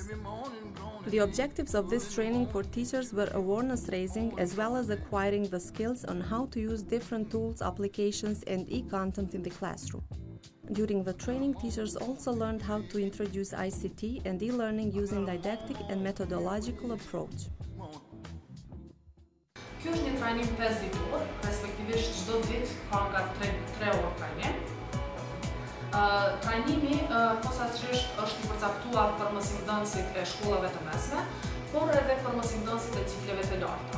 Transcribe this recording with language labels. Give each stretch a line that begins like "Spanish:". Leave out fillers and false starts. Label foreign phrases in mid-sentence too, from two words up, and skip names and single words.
English: The objectives of this training for teachers were awareness raising as well as acquiring the skills on how to use different tools, applications and e-content in the classroom. During the training, teachers also learned how to introduce ICT and e-learning using didactic and methodological approach.
Albanian: Kjo është një trajnim 5 ditor, respektivisht çdo ditë ka nga 3 orë trajnim. Trajnimi posaçërisht është i përcaktuar për mësimdhënësit e shkollave të mesme, por edhe për mësimdhënësit e cikleve të larta.